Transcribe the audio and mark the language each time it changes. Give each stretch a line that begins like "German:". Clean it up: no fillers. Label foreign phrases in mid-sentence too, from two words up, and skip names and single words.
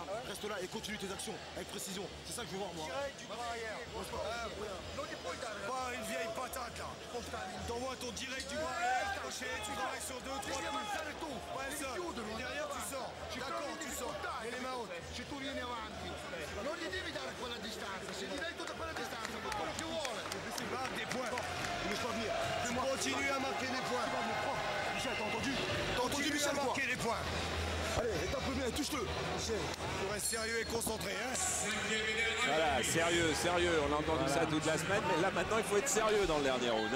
French: Reste là et continue tes actions avec précision. C'est ça que je veux voir, moi. Pas une vieille patate, là. T'envoies ton direct du bras arrière, crochet, tu travailles sur 2, 3 coups. Ouais, ça. Et derrière, tu sors. D'accord, tu sors. Et les mains hautes.
Italian: Se tu vieni avanti, non gli devi dare quella distanza, se gli dai tutta quella distanza, per quello che vuole.
French: Marque des points. Ne laisse pas venir. Continue à marquer des points. Michel, t'as entendu? T'as entendu, Michel, marquer des points. Allez, tape le bien, touche-le. Michel, faut rester sérieux et concentré, hein. Voilà, sérieux, sérieux. On a entendu ça toute la semaine, mais là maintenant il faut être sérieux dans le dernier round.